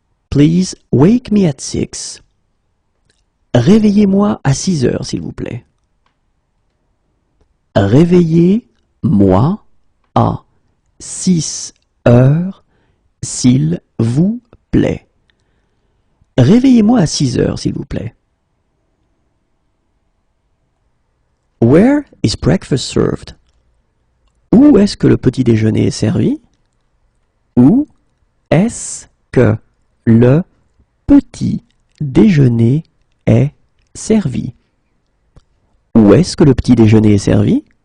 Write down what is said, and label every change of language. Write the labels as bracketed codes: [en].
[en] Please wake me at 6. [fr] Réveillez-moi à 6 heures s'il vous plaît. Réveillez-moi à 6 heures s'il vous plaît. Réveillez-moi à 6 heures s'il vous plaît. [en] Where is breakfast served? Où [fr] Où est-ce que le petit déjeuner est servi? Où est-ce que le petit déjeuner est servi? Où est-ce que le petit déjeuner est servi?